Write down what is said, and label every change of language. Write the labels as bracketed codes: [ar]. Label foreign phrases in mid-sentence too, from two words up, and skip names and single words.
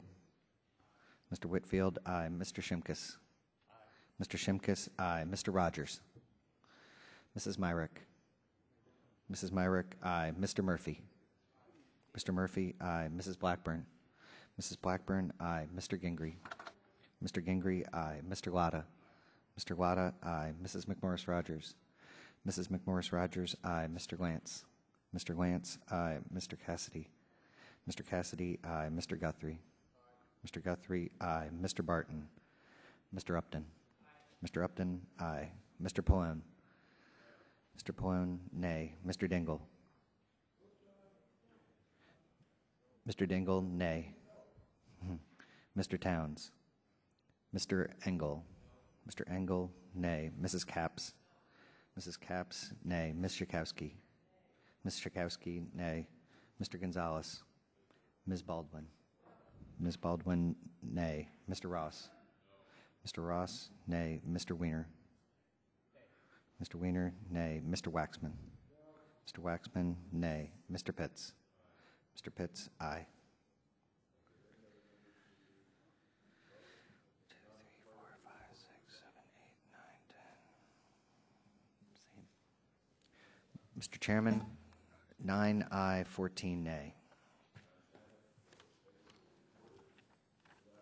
[en] Mr. Whitfield, aye. Mr. Shimkus? Mr. Shimkus, aye. Mr. Rogers? Mrs. Myrick? Mrs. Myrick, aye. Mr. Murphy? Mr. Murphy, aye. Mrs. Blackburn? Mrs. Blackburn, aye. Mr. Gingrey? Mr. Gingrey, aye. Mr. Latta? Mr. Latta, aye. Mrs. McMorris Rogers? Mrs. McMorris Rogers, aye. Mr. Lance? Mr. Lance, aye. Mr. Cassidy? Mr. Cassidy, aye. Mr. Guthrie? Mr. Guthrie, aye. Mr. Barton? Mr. Upton? Mr. Upton, aye. Mr. Pallone? Mr. Pallone, nay. Mr. Dingle? Mr. Dingle, nay. Mr. Towns? Mr. Engel? Mr. Engel, nay. Mrs. Capps? Mrs. Capps, nay. Ms. Schakowsky? Ms. Schakowsky, nay. Mr. Gonzalez? Ms. Baldwin? Ms. Baldwin, nay. Mr. Ross? Mr. Ross, nay. Mr. Weiner? Mr. Weiner, nay. Mr. Waxman? Mr. Waxman, nay. Mr. Pitts? Mr. Pitts, aye. 2, 3, 4, 5, 6, 7, 8, 9, 10. Mr. Chairman, 9 aye, 14 nay.